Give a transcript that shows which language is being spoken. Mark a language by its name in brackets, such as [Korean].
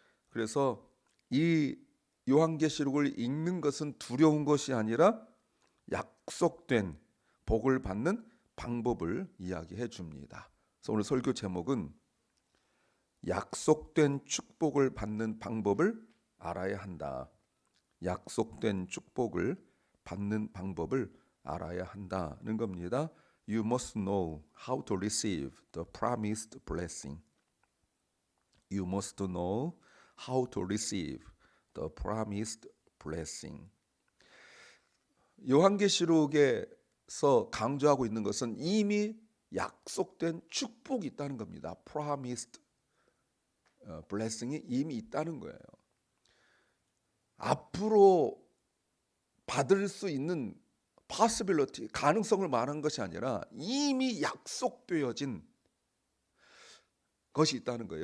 [Korean] 그래서 이 요한계시록을 읽는 것은 두려운 것이 아니라 약속된 복을 받는 방법을 이야기해 줍니다. 그래서 오늘 설교 제목은 약속된 축복을 받는 방법을 알아야 한다. 약속된 축복을 받는 방법을 알아야 한다는 겁니다. [English] You must know how to receive the promised blessing. You must know how to receive the promised blessing. [Korean] 요한계시록에서 강조하고 있는 것은 이미 약속된 축복이 있다는 겁니다. [English] promised blessing [Korean] 이 이미 있다는 거예요. 앞으로 받을 수 있는 possibility, 가능성을 말하는 것이 아니라 이미 약속되어진 것이 있다는 거예요.